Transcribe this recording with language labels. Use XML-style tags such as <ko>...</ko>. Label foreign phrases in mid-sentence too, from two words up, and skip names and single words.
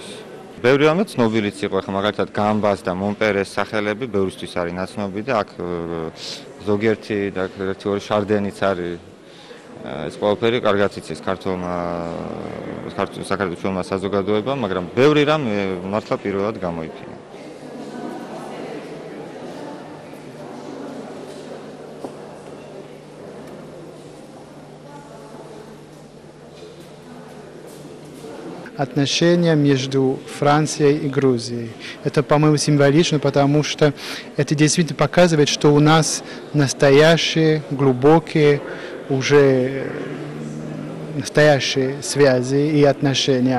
<ka>ბევრი რამე ცნობილიც იყო, ხა მაგალითად გამბას და მონპერეს სახელები ბევრისთვის არის ნაცნობი და აქ ზოგიერთი და ერთი ორი შარდენიც არის. ეს ყველაფერი კარგად იცის საქართველოს საზოგადოებამ, მაგრამ ბევრი რამე მართლა პირველად გამოიფინა.</ka> <ru>Отношения между Францией и Грузией. Это, по-моему, символично, потому что это действительно показывает, что у нас настоящие, глубокие, уже настоящие связи и отношения.</ru>